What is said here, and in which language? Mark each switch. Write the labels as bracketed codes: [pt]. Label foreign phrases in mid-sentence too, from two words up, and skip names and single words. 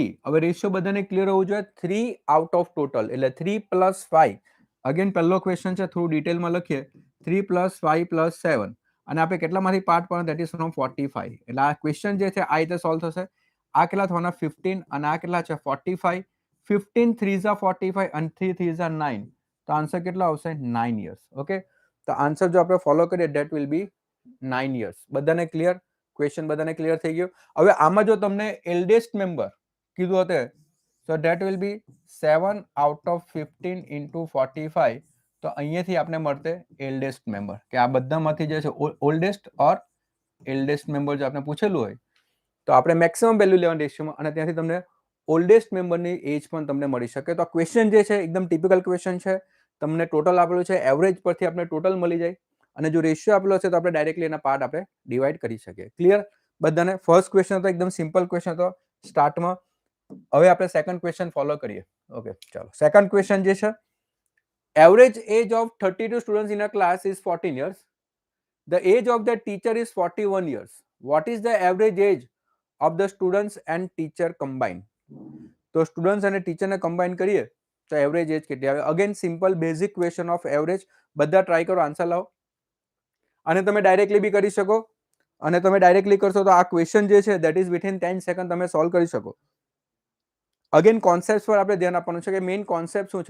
[gu] હવે રેશિયો બધાને ક્લિયર હોવું જોઈએ. [en] 3 out of total [gu] એટલે 3 + 5. અગેન પહેલો ક્વેશ્ચન છે, થોડું ડિટેલમાં લખીએ. 3 + 5 + 7, અને આપણે કેટલામાંથી પાર્ટ પણ [en] that is from 45. [gu] એટલે આ ક્વેશ્ચન જે છે આ રીતે સોલ્વ થશે. આ કેટલા થવાના 15, અને આ કેટલા છે 45. [en] 15 3s are 45 and 3 3s are 9. [gu] તો આન્સર કેટલો આવશે 9 years. ઓકે. તો આન્સર જો આપણે ફોલો કરીએ [en] that will be 9 years. [gu] બધાને ક્લિયર? ક્વેશ્ચન બધાને ક્લિયર થઈ ગયો? હવે આમાં જો તમને [en] eldest member [gu] કીધું હતું તો [en] that will be 7 out of 15 into 45. [gu] તો અહીંયાથી આપણે મળતે [en] eldest member, [gu] કે આ બધામાંથી જે છે [en] oldest or eldest member [gu] જો આપણે પૂછેલું હોય તો આપણે [en] maximum value [gu] લેવાની રેશિયોમાં, અને ત્યાંથી તમને ઓલ્ડેસ્ટ મેમ્બરની એજ પણ તમને મળી શકે. તો આ ક્વેશ્ચન જે છે એકદમ [en] typical question [gu] છે. તમને ટોટલ આપેલું છે, એવરેજ પરથી આપણે ટોટલ મળી જાય, અને જો રેશિયો આપેલો છે તો આપણે ડાયરેક્ટલી એના પાર્ટ આપણે ડિવાઈડ કરી શકીએ. ક્લિયર બધાને? [en] first question [gu] હતો એકદમ [en] simple question [gu] હતો સ્ટાર્ટમાં. હવે આપણે [en] second question follow [gu] કરીએ. ઓકે, ચાલો. [en] second question [gu] જે છે, [en] average age of 32 students in a class is 14 years. The age of the teacher is 41 years. What is the average age of the students and teacher combined? [gu] તો સ્ટુડન્ટ્સ અને ટીચરને કમ્બાઈન કરીએ તો એવરેજ એજ કેટલી આવે? [en] again simple basic question of average. [gu] બધા ટ્રાય કરો, આન્સર લાવો. અને તમે ડાયરેક્ટલી બી કરી શકો, અને તમે ડાયરેક્ટલી કરશો તો આ ક્વેશ્ચન જે છે [en] that is within 10 second [gu] તમે સોલ્વ કરી શકો. અગેન કોન્સેપ્ટ પર આપણે ધ્યાન આપવાનું છે કે [en] main concept [gu] શું છે.